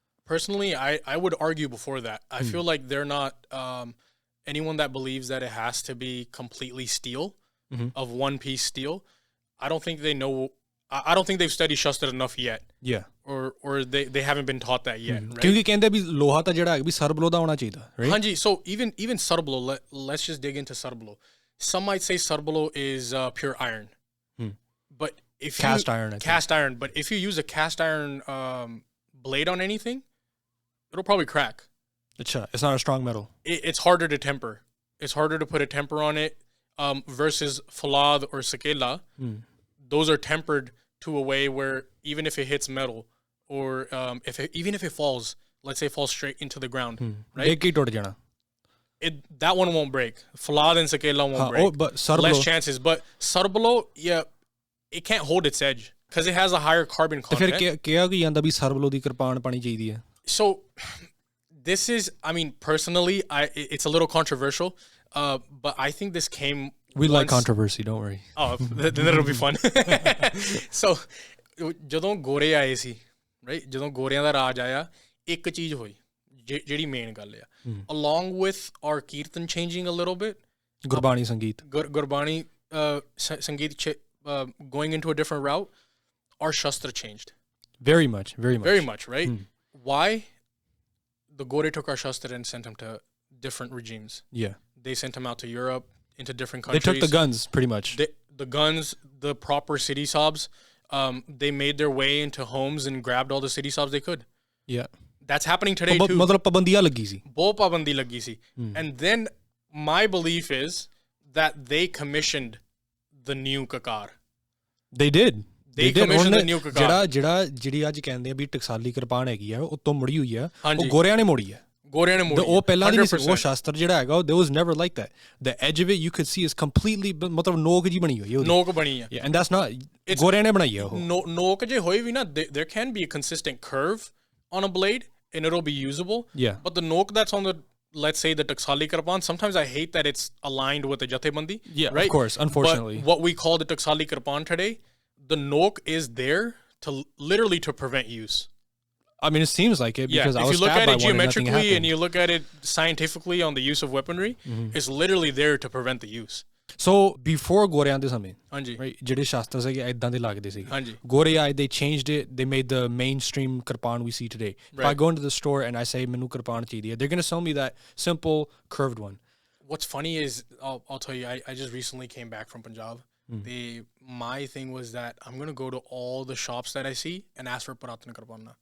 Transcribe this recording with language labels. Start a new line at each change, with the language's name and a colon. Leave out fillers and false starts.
English: Personally, I would argue before that. I feel like they're not anyone that believes that it has to be completely steel, of one piece steel. I don't think they know. I don't think they've studied shastra enough yet. Yeah. Or they haven't been taught that yet. Right?
Punjabi: ਕਿਉਂਕਿ ਕਹਿੰਦੇ ਵੀ ਲੋਹਾ ਤਾਂ ਜਿਹੜਾ ਹੈ ਵੀ ਸਰਬਲੋ ਦਾ ਹੋਣਾ ਚਾਹੀਦਾ, right?
English: Hanji, so even sarblo, let's just dig into sarblo. Some might say sarblo is pure iron. But if Cast iron, I think. Cast iron, but if you use a cast iron blade on anything, it'll probably crack. It's not a strong metal. It's harder to temper. It's harder to put a temper on it versus falad or sakela. Those are tempered to a way where even if it hits metal, or even if it falls, let's say it falls straight into the ground, right?
Punjabi: ਦੇਖ ਕੇ ਟੁੱਟ ਜਾਣਾ.
English: That one won't break. Falad and sakela won't break. But sarblo, Less chances. But sarblo, it can't hold its edge because it has a higher carbon
Punjabi: ਤੇ ਫਿਰ
English: content.
Punjabi: ਕਿਹਾ ਕੀ ਜਾਂਦਾ ਵੀ ਸਰਬਲੋ ਦੀ ਕਿਰਪਾਨ ਪਾਣੀ ਚਾਹੀਦੀ ਹੈ?
English: So this is, I mean, personally, it's a little controversial, but I think this came. We like once- controversy, don't worry. Oh, then it'll be fun.
Punjabi: So, ਜਦੋਂ ਗੋਰੇ ਆਏ ਸੀ, right? ਜਦੋਂ ਗੋਰਿਆਂ ਦਾ ਰਾਜ ਆਇਆ, ਇੱਕ ਚੀਜ਼ ਹੋਈ, ਜਿਹੜੀ ਮੇਨ ਗੱਲ ਆ.
English: Along with our kirtan changing a little bit,
Punjabi: Gurbani ਸੰਗੀਤ.
English: Gurbani Sangeet going into a different route, our Shastra changed. Very much, very much. Very much, right? Why? The Gore took our Shastra and sent them to different regimes. Yeah. They sent them out to Europe, into different They countries. took the guns, pretty much. The guns, the proper city sobs, they made their way into homes and grabbed all the city sobs they could. Yeah. That's happening today too.
Punjabi: ਮਤਲਬ ਪਾਬੰਦੀਆਂ ਲੱਗੀ ਸੀ. ਬਹੁਤ ਪਾਬੰਦੀ ਲੱਗੀ ਸੀ.
English: And then my belief is that they commissioned the new kakar. They did. They commissioned the new kakar.
Punjabi: ਜਿਹੜੀ ਅੱਜ ਕਹਿੰਦੇ ਆ ਵੀ ਟਕਸਾਲੀ ਕਿਰਪਾਨ ਹੈਗੀ ਆ, ਉਹ ਤੋਂ ਮੁੜੀ ਹੋਈ ਆ, ਉਹ ਹਾਂਜੀ। ਗੋਰਿਆਂ ਨੇ ਮੋੜੀ ਆ. ਗੋਰਿਆਂ ਨੇ ਮੋੜੀ। ਉਹ ਪਹਿਲਾਂ ਦੀ ਨਹੀਂ ਸੀ, ਉਹ 100%। ਸ਼ਾਸਤਰ ਜਿਹੜਾ ਹੈਗਾ,
English: there was never like that. The edge of it you could see is completely,
Punjabi: ਮਤਲਬ ਨੋਕ ਜੀ ਬਣੀ ਹੋਈ ਹੈ ਉਹਦੀ. ਨੋਕ ਬਣੀ ਆ।
English: Yeah, and that's not,
Punjabi: ਗੋਰਿਆਂ ਨੇ ਬਣਾਈ ਆ ਉਹ. ਨੋਕ ਜੇ ਹੋਈ ਵੀ ਨਾ,
English: there can be a consistent curve on a blade and it'll be usable. Yeah. But the noke that's on the, let's say the Taksali Kirpan, sometimes I hate that it's aligned with the Jathebandi. Yeah, right? of course, unfortunately. But what we call the Taksali Kirpan today, the nok is there to literally to prevent use. I mean, it seems like it because I if was you look stabbed at by it one and nothing geometrically and happened. you look at it scientifically on the use of weaponry, it's literally there to prevent the use. So before
Punjabi: ਗੋਰਿਆਂ ਦੇ ਸਮੇਂ, ਹਾਂਜੀ right, ਜਿਹੜੇ ਸ਼ਾਸਤਰ ਸੀਗੇ ਇਦਾਂ ਦੇ ਲੱਗਦੇ ਸੀਗੇ. ਹਾਂਜੀ ਗੋਰੇ ਆਏ,
English: they changed it, they made the mainstream kirpan we see today. If I Right. go into the store and I say
Punjabi: ਮੈਨੂੰ ਕਿਰਪਾਨ ਚਾਹੀਦੀ ਹੈ,
English: they're going to sell me that simple curved one. What's funny is I'll tell you, I just recently came back from Punjab. My thing was that I'm gonna go to all the shops that I see and ask for Puratan Karpana.